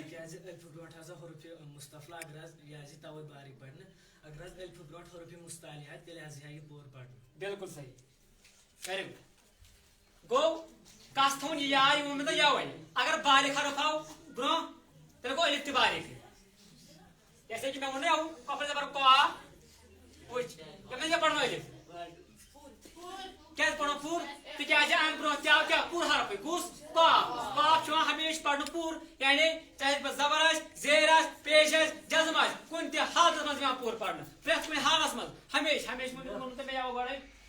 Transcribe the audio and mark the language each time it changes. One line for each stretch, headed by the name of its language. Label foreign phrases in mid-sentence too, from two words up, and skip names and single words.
Kashmiri: تِکیٛازِ ألفہٕ برونٛٹھ ہسا حروفِ مُستفلا اگر حظ یہِ آسہِ توے باریک پرنہٕ اگر حظ ألفہٕ برونٛٹھ حروفِ مُستعلیہ تیٚلہِ حظ یِہا یہِ پوٗرٕ پرنہٕ
Urdu: بالکل صحیح.
English: very good
Kashmiri: گوٚو کَس تھاوُن یہِ یاد یہِ ووٚن مےٚ تۄہہِ یَوَے اگر باریک حرف آو برٛونٛہہ تیٚلہِ گوٚو ألِف تہِ باریک
Urdu: جیسے کہ میں
Kashmiri: ووٚن یَوٕ کۄپٲرۍ زبر کا وٕچھ یَتھ منٛز چھےٚ پَرُن ألِف کیٛازِ پَرُن پوٗرٕ تِکیٛازِ اَمہِ برٛونٛہہ تہِ آو کیٛاہ پوٗرٕ حرفٕے کُس قاف قاف چھُ یِوان ہمیشہٕ پَرنہٕ پوٗرٕ یعنی چاہے زبر آسہِ زیر آسہِ پیش آسہِ جزم آسہِ کُنہِ تہِ حالتس منٛز یِوان پوٗرٕ پَرنہٕ پرٛٮ۪تھ کُنہِ حالس منٛز ہمیشہٕ ہمیشہٕ ووٚنمُت تۄہہِ مےٚ یَوٕ گۄڈَے